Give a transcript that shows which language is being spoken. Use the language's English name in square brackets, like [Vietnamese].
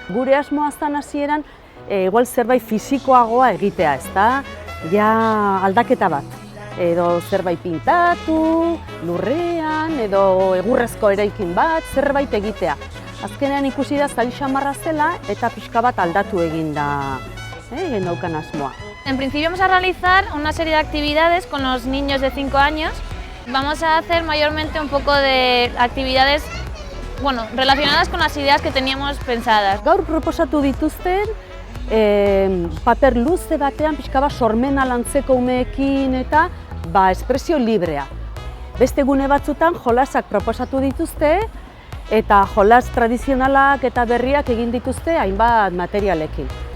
[Basque] Gure asmoa zen hasieran, igual zerbait fisikoagoa egitea, ezta? Ja aldaketa bat. Edo zerbait pintatu, lurrean, edo egurrezko eraikin bat, zerbait egitea. Azkenean ikusi da zali xamarra zela eta pixka bat aldatu egin da, egin daukan asmoa. [Spanish] En principio vamos a realizar una serie de actividades con los niños de 5 años. Vamos a hacer mayormente un poco de actividades relacionadas con las ideas que teníamos pensadas. [Basque] Gaur proposatu dituzten, paper luze batean pixka bat sormena lantzeko umeekin eta espresio librea. Beste gune batzutan jolasak proposatu dituzte eta jolas tradizionalak eta berriak egin dituzte hainbat materialekin.